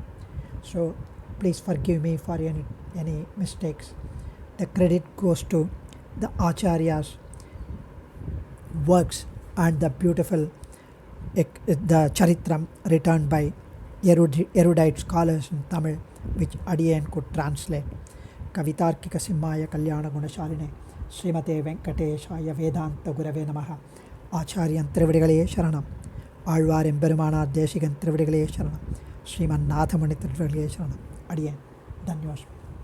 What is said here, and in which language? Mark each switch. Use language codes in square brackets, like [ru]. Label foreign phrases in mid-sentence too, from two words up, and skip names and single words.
[en] So please forgive me for any mistakes. The credit goes to the Acharyas' works and the beautiful the Charitram written by erudite scholars in Tamil, which Adiyan could translate. [sa] कवितार्किक सिंहाय कल्याण गुणशालिने श्रीमते वेङ्कटेशाय वेदान्त गुरवे नमः. [ta] ஆச்சாரியன் திருவடிகளே சரணம். ஆழ்வார் எம்பெருமானார் தேசிகன் திருவடிகளே சரணம். ஸ்ரீமன் நாதமணி திருவடிகளே சரணம். அடியேன் தன்யோஸ்மி.